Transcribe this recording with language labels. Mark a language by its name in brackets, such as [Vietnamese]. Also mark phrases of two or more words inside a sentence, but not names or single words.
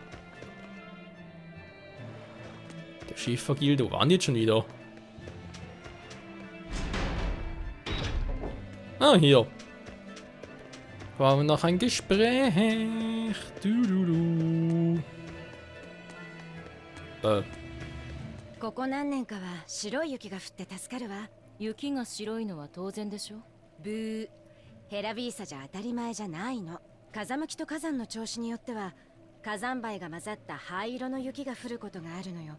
[German] Der Schiffergilde, wo waren die jetzt schon wieder? Ah, hier. War noch ein Gespräch. Du. [Japanese] ここ何年かは白い雪が降って助かるわ。雪が白いのは当然でしょ。ブー。ヘラビーサじゃ当たり前じゃないの。風向きと火山の調子によっては火山灰が混ざった灰色の雪が降ることがあるのよ。